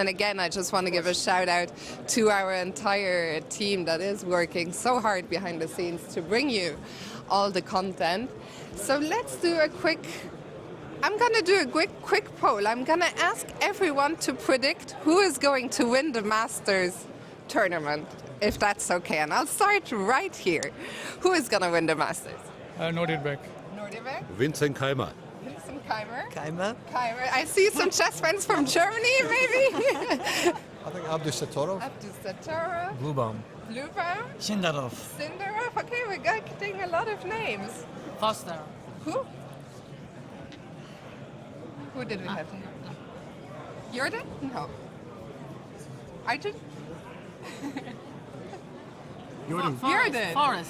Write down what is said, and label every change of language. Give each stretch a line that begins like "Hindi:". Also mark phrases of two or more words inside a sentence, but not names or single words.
English: And again, I just want to give a shout out to our entire team that is working so hard behind the scenes to bring you all the content. So let's do a quick... I'm going to do a quick poll. I'm going to ask everyone to predict who is going to win the Masters tournament, if that's okay. And I'll start right here. Who is going to win the Masters? Nodirbek. Nodirbek? Vincent Keimer. Vincent Keimer? Keimer. Keimer. I see some chess fans from Germany, maybe? I think Abdu Satorov. Abdu Satorov. Bluebaum. Bluebaum. Sindarov. Sindarov. Okay, we're getting a lot of names. Foster. Who? Who did we have here? Jorden? No. Arjun? Jorden. Forest.